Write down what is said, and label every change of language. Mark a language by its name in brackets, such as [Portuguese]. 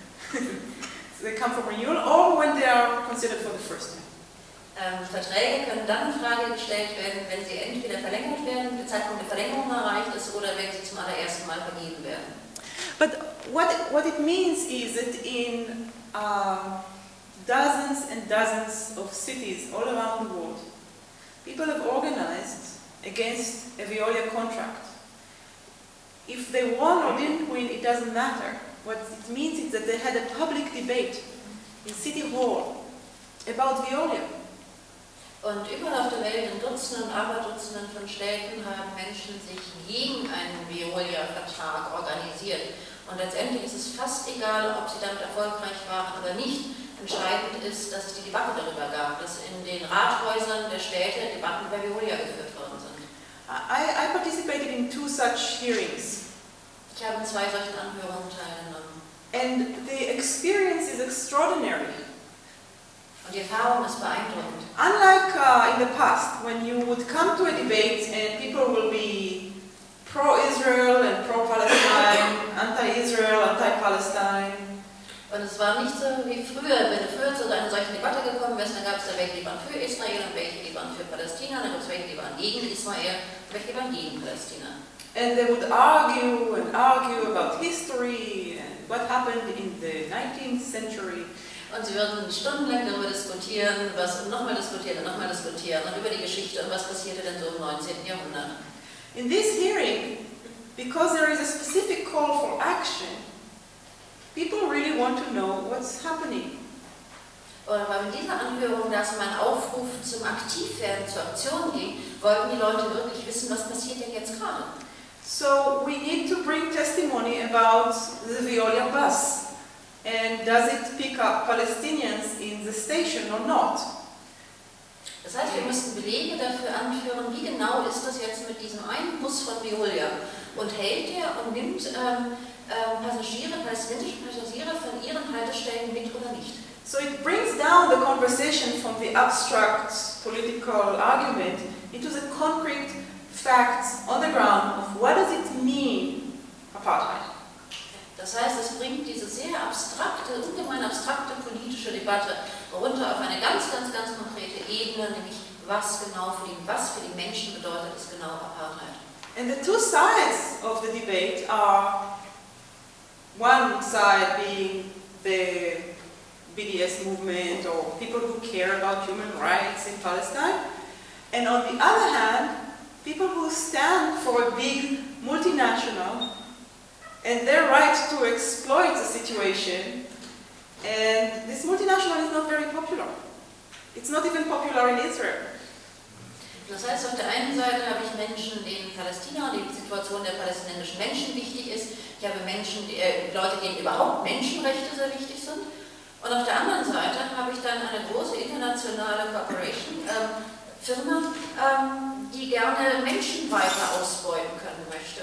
[English] So they come for renewal or when they are considered for the first time. [German] Verträge können dann in Frage gestellt werden, wenn sie entweder verlängert werden, die Zeitpunkt der Verlängerung erreicht ist, oder wenn sie zum allerersten Mal vergeben werden. [English] But what it means is that in dozens and dozens of cities all around the world, people have organized against a Veolia contract. If they won or didn't win, it doesn't matter. What it means is that they had a public debate in City Hall about Veolia. [German] Und überall auf der Welt, in Dutzenden und Aberdutzenden von Städten, haben Menschen sich gegen einen Veolia-Vertrag organisiert. Und letztendlich ist es fast egal, ob sie damit erfolgreich waren oder nicht. Entscheidend ist, dass es die Debatte darüber gab, dass in den Rathäusern der Städte Debatten über Veolia geführt worden sind. [English] I participated in two such hearings. [German] Ich habe an zwei solchen Anhörungen teilgenommen. [English] And the experience is extraordinary. [German] Und die Erfahrung ist beeindruckend. [English] Unlike in the past, when you would come to a debate and people will be pro-Israel and pro-Palestine, anti-Israel, anti-Palestine. [German] Und es war nicht so wie früher, wenn du früher zu einer solchen Debatte gekommen wärst, dann gab es da welche, die waren für Israel und welche, die waren für Palästina, dann gab es welche, die waren gegen Israel und welche, die waren gegen Palästina. [English] And they would argue and argue about history and what happened in the 19th century. [German] Und sie werden stundenlang darüber diskutieren, was und nochmal diskutieren und nochmal diskutieren und über die Geschichte und was passierte denn so im 19. Jahrhundert. [English] In this hearing, because there is a specific call for action, people really want to know what's happening. [German] Oder weil in dieser Anhörung dazu mein Aufruf zum Aktivwerden, zur Aktion ging, wollten die Leute wirklich wissen, was passiert denn jetzt gerade. [English] So we need to bring testimony about the Veolia bus. And does it pick up Palestinians in the station or not? [German] Das heißt, wir müssen Belege dafür anführen, wie genau ist das jetzt mit diesem einen Bus von Veolia? Und hält er und nimmt Passagiere, palästinensische Passagiere von ihren Haltestellen mit oder nicht? [English] So it brings down the conversation from the abstract political argument into the concrete facts on the ground of what does it mean, apartheid. [German] Das heißt, es bringt diese sehr abstrakte, ungemein abstrakte politische Debatte runter auf eine ganz, ganz, ganz konkrete Ebene, nämlich was genau für die, was für die Menschen bedeutet es genau Apartheid. [English] And the two sides of the debate are one side being the BDS movement or people who care about human rights in Palestine, and on the other hand, people who stand for a big multinational and their right to exploit the situation, and this multinational is not very popular. It's not even popular in Israel. [German] Das heißt, auf der einen Seite habe ich Menschen in Palästina, die Situation der palästinensischen Menschen wichtig ist. Ich habe Menschen, die, Leute, denen überhaupt Menschenrechte sehr wichtig sind. Und auf der anderen Seite habe ich dann eine große internationale Corporation, Firma, die gerne Menschen weiter ausbeuten können möchte.